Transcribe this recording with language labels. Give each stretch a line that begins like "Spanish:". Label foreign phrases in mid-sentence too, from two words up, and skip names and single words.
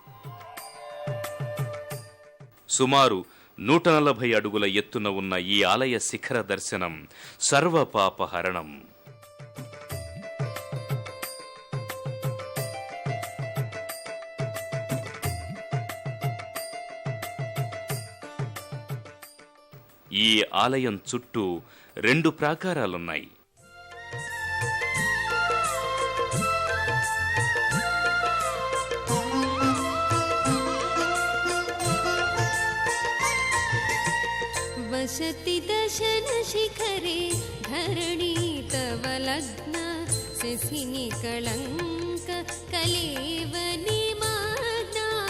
Telugu: సుమారు 140 అడుగుల ఎత్తున ఉన్న ఈ ఆలయ శిఖర దర్శనం సర్వపాపహరణం. ఈ ఆలయం చుట్టూ 2 ప్రాకారాలున్నాయి.
Sanskrit: वसति दशन शिखरे धरणी तव लग्न शशिनि कलंक कलेवनि माग्ना